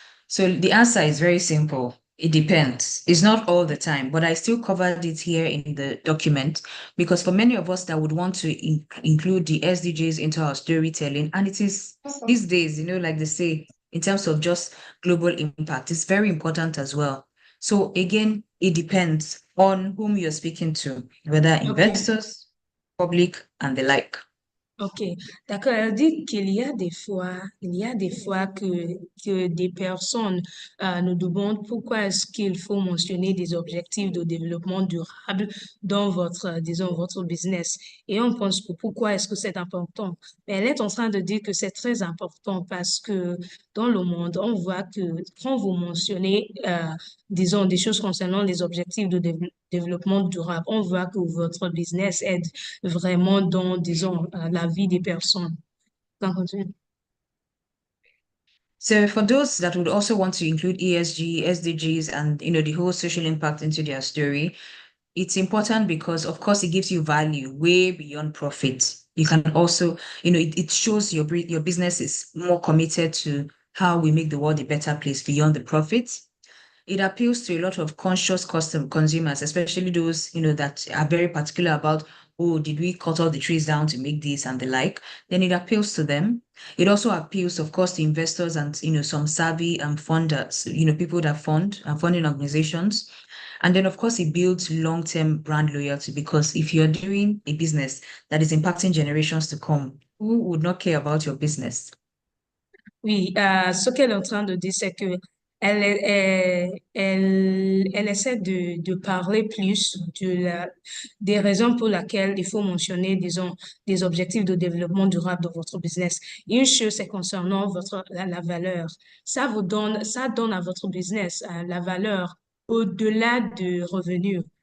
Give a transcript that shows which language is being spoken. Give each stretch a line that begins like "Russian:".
English: So the answer is very simple. It depends. It's not all the time, but I still covered it here in the document because for many of us that would want to include the SDGs into our storytelling, and it is these days, like they say, in terms of just global impact, it's very important as well. So again, it depends on whom you're speaking to, whether investors, public, and the like.
French: Ok, d'accord. Elle dit qu'il y a des fois, que des personnes nous demandent pourquoi est-ce qu'il faut mentionner des objectifs de développement durable dans disons, votre business. Et on pense que pourquoi est-ce que c'est important? Mais elle est en train de dire que c'est très important parce que dans le monde, on voit que quand vous mentionnez, disons, des choses concernant les objectifs de développement durable, on voit que votre business aide vraiment dans, disons, la vie des personnes. On continue.
English: So for those that would also want to include ESG, SDGs, and the whole social impact into their story, it's important because, of course, it gives you value way beyond profit. You can also, it shows your business is more committed to how we make the world a better place beyond the profit. It appeals to a lot of conscious consumers, especially those, that are very particular about, oh, did we cut all the trees down to make this and the like? Then it appeals to them. It also appeals, of course, to investors and, some savvy funders, people that fund and funding organizations. And then, of course, it builds long-term brand loyalty because if you're doing a business that is impacting generations to come, who would not care about your business?
French: Oui, ce qu'elle est en train de dire, c'est que elle essaie de parler plus des raisons pour lesquelles il faut mentionner, disons, des objectifs de développement durable de votre business. Une chose, c'est concernant la valeur. Ça donne à votre business la valeur au-delà de revenus.